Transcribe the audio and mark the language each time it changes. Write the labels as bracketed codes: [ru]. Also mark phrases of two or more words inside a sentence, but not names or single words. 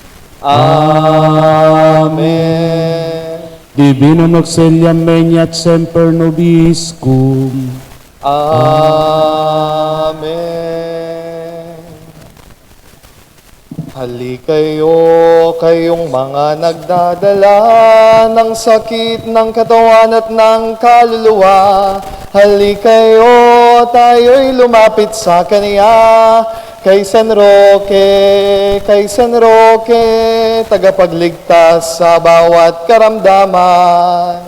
[la] Amen. Divinum auxilium meniat semper nobiscum. Amen. [tl] Halikayo, kayong mga nagdadala ng sakit ng katawan at ng kaluluwa. Halikayo, tayo'y lumapit sa Kaniya. Kay San Roque, tagapagligtas sa bawat karamdaman.